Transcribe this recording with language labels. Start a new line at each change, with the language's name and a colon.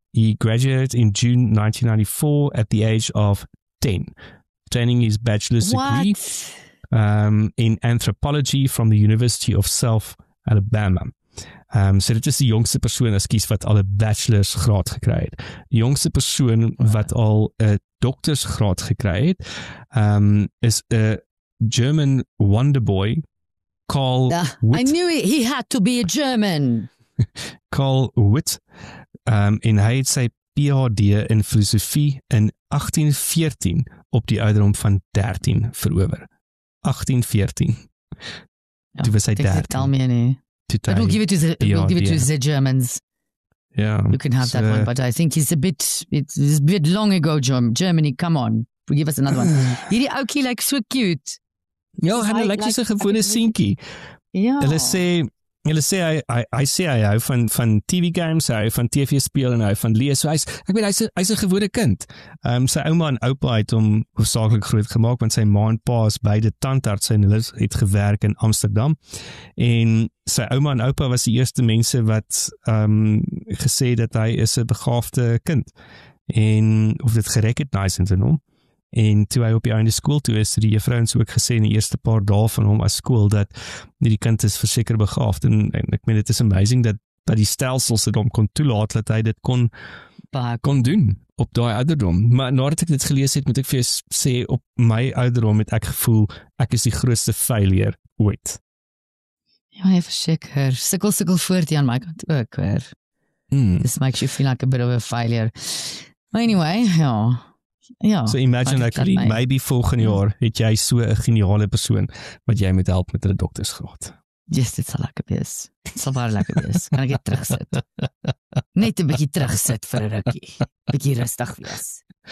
English: He graduated in June 1994 at the age of 10, obtaining his bachelor's degree in anthropology from the University of South Alabama.
Afrikaans: So dit is die jongste persoon wat al 'n bachelorsgraad gekry het. Die jongste persoon wat al 'n doktorsgraad gekry het, is 'n German wonderboy, Carl Witt.
English: I knew he had to be a German.
Afrikaans: Carl Witt, en hy het sy PhD in filosofie in 1814 op die ouderdom van 13 verower. 1814. Toe was hy 13.
English: Tell me nie. But we'll give it to the Germans. Yeah, you can have that one, but I think it's a bit long ago, Germany, come on, give us another one.
Afrikaans: Hierdie ouetjie lyk so cute. Ja, hy lyk soos 'n gewone seentjie. Ja. Hulle sê hy hou van TV games, hy hou van TV speel en hy hou van lees. So hy's 'n gewone kind. Sy ouma en oupa het hom hoofsaaklik groot gemaak, want sy ma en pa is beide tandartse en hulle het gewerk in Amsterdam. En sy ouma en oupa was die eerste mense wat gesê dat hy is 'n begaafde kind. En of dit gerecognize in hom. En toe hy op die einde skool toe is, die juffrouens ook gesê in die eerste paar dae van hom as skool dat die kind is verseker begaafd. En ek meen, dit is amazing dat die stelsels dit hom kon toelaat dat hy dit kon doen op daai ouderdom. Maar nadat ek dit gelees het, moet ek vir jou sê, op my ouderdom het ek gevoel ek is die grootste failure ooit. Ja, verseker. Sukkel voort hier aan my kant ook hoor.
English: This makes you feel like a bit of a failure. But anyway, ja.
Afrikaans: So imagine maybe volgende jaar het jy so 'n geniale persoon wat jy moet help met 'n doktorsgraad. Yes, dit sal lekker wees. Dit sal baie lekker wees. Kan ek net terugsit? Net 'n bietjie terugsit vir 'n rukkie. Bietjie rustig wees.